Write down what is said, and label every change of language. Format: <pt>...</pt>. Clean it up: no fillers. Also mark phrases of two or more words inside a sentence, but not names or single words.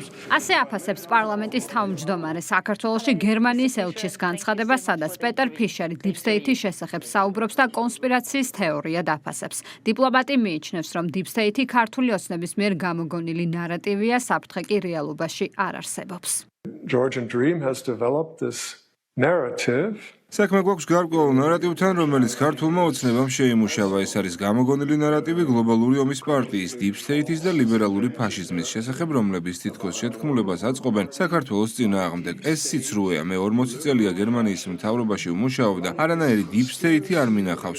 <ka>ასე აფასებს პარლამენტის თავმჯდომარე საქართველოში გერმანიის ელჩის განცხადებას, სადაც პეტერ ფიშერი</ka> <en>Deep State-</en> <ka>ის შესახებ საუბრობს და კონსპირაციის თეორია დაფასებს. დიპლომატი მიიჩნევს, რომ</ka> <en>Deep State-</en> <ka>ი ქართული ოცნების მიერ გამოგონილი ნარატივია, საფრთხე კი რეალობაში არ არსებობს.</ka> <en>Georgian Dream has developed this narrative.</en> <ka>საქმე გვაქვს გარკვეულ ნარატივთან, რომელიც ქართულმა ოცნებამ შეიმუშავა. ეს არის გამოგონილი ნარატივი გლობალური ომის პარტიის,</ka> <en>Deep State-</en> <ka>ის და ლიბერალური ფაშიზმის შესახებ, რომლებიც თითქოს შეთქმულებას აწყობენ საქართველოს წინააღმდეგ. ეს სიცრუეა. მე 40 წელია გერმანიის მთავრობაში ვმუშაობ და არანაირი</ka> <en>Deep State-</en> <ka>ი არ მინახავს.</ka>